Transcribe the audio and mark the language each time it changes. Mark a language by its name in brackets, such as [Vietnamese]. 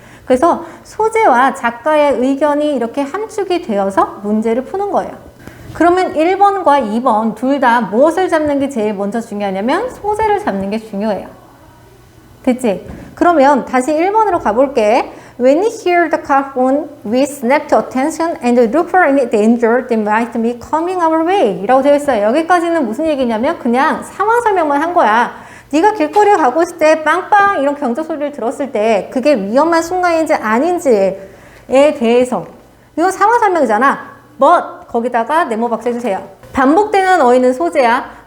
[Korean] 그래서 소재와 작가의 의견이 이렇게 함축이 되어서 문제를 푸는 거예요. 그러면 1번과 2번 둘 다 무엇을 잡는 게 제일 먼저 중요하냐면 소재를 잡는 게 중요해요. 됐지? 그러면 다시 1번으로 가볼게. [English] When you hear the car phone, we snap to attention and look for any danger that might be coming our way. [Korean] 라고 되어 있어요. 여기까지는 무슨 얘기냐면 그냥 상황 설명만 한 거야. 네가 길거리에 가고 있을 때 빵빵 이런 경적 소리를 들었을 때 그게 위험한 순간인지 아닌지에 대해서 이건 상황 설명이잖아. But 거기다가 네모 박수 해주세요. 반복되는 어휘는 소재야.